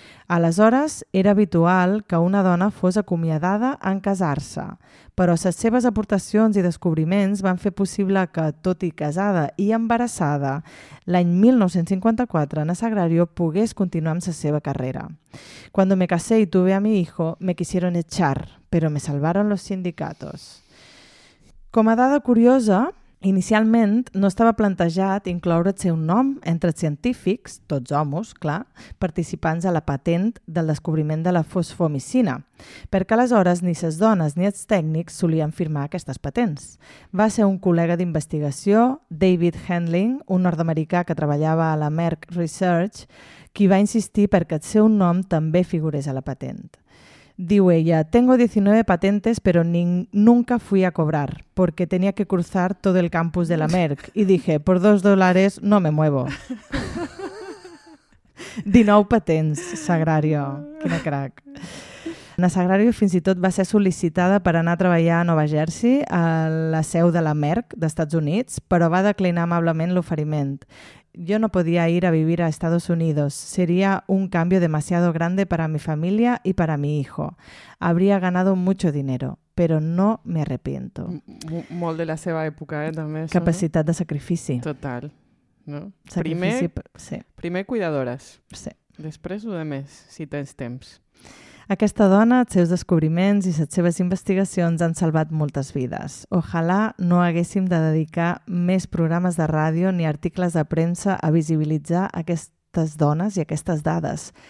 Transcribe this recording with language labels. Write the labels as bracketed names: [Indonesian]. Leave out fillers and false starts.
[Catalan] Aleshores, era habitual que una dona fos acomiadada en casar-se, però les seves aportacions i descobriments van fer possible que, tot i casada i embarassada, l'any 1954 na Sagrario pogués continuar amb la seva carrera. [Spanish] Cuando me casé y tuve a mi hijo, me quisieron echar, pero me salvaron los sindicatos. [Catalan] Com a dada curiosa, inicialment no estava plantejat incloure el seu nom entre els científics, tots homes, clar, participants a la patent del descobriment de la fosfomicina, perquè aleshores ni les dones ni els tècnics solien firmar aquestes patents. Va ser un col·lega d'investigació, David Handling, un nord-americà que treballava a la Merck Research, qui va insistir perquè el seu nom també figurés a la patent. Diu ella, [Spanish] tengo 19 patentes, pero nunca fui a cobrar, porque tenía que cruzar todo el campus de la Merck. Y dije, por $2 no me muevo. [Catalan] 19 patents, Sagrario. Quina crac. Na Sagrario fins i tot va ser sol·licitada per anar a treballar a Nova Jersey, a la seu de la Merck d'Estats Units, però va declinar amablement l'oferiment. [Spanish] Yo no podía ir a vivir a Estados Unidos. Sería un cambio demasiado grande para mi familia y para mi hijo. Habría ganado mucho dinero, pero no me arrepiento. [Catalan] Molt de la seva època, també. Capacitat de sacrifici. Total. No? Sacrifici, primer cuidadores. Sí. Després ho demés, si tens temps. Aquesta dona, els seus descobriments i les seves investigacions han salvat moltes vides. Ojalà no haguéssim de dedicar més programes de ràdio ni articles de premsa a visibilitzar aquestes dones i aquestes dades.